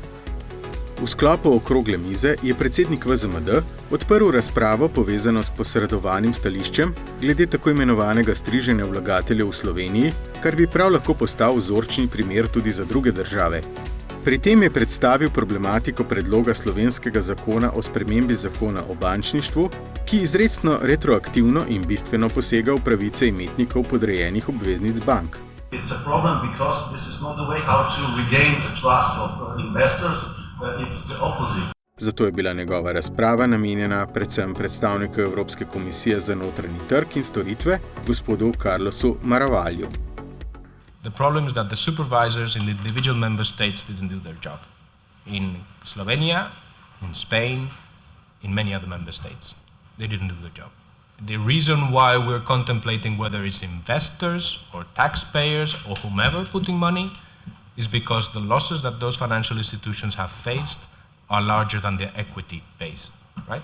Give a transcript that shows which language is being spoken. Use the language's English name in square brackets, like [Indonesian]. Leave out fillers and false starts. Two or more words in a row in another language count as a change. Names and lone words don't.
[Slovenian] V sklopu okrogle mize je predsednik VZMD odprl razpravo povezano s posredovanim stališčem glede tako imenovanega striženja vlagateljev v Sloveniji, kar bi prav lahko postal vzorčni primer tudi za druge države. Pri tem je predstavil problematiko predloga slovenskega zakona o spremembi zakona o bančništvu, ki izrecno retroaktivno in bistveno posega v pravice imetnikov podrejenih obveznic bank. [English] It's a problem because this is not the way how to regain the trust of investors. It's the opposite. [Slovenian] Zato je bila njegova razprava namenjena predvsem predstavniku Evropske komisije za notranji trg in storitve, gospodu Carlosu Maravalju. [English] The problem is that the supervisors in the individual member states didn't do their job. In Slovenia, in Spain, in many other member states, they didn't do their job. The reason why we're contemplating whether it's investors or taxpayers or whomever putting money is because the losses that those financial institutions have faced are larger than their equity base, right?